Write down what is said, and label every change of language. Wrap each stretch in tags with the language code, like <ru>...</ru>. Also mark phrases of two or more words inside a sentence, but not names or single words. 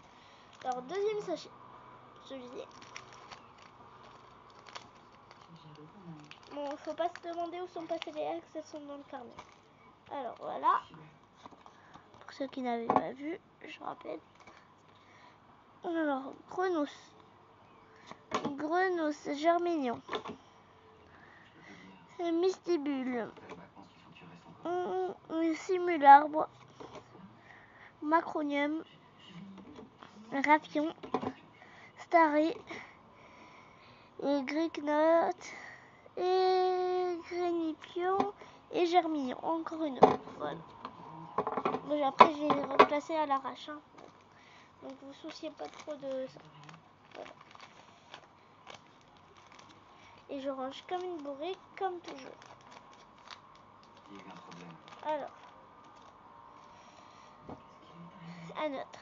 <fr>Alors, deuxième sachet. Celui-ci. Bon, faut pas se demander où sont passées les ex, elles sont dans le carnet. Alors, voilà. Pour ceux qui n'avaient pas vu, je rappelle. Alors, Grenos, Germignon, Mystibule, Simularbre, Macronium, Rapion, Starry, et Grignot, et Grenipion, et Germignon. Encore une autre. Voilà. Bon, après, je les ai replacés à l'arrache. Hein. Donc, vous souciez pas trop de ça. Voilà. Et je range comme une bourrée, comme toujours. Alors, un autre.</fr>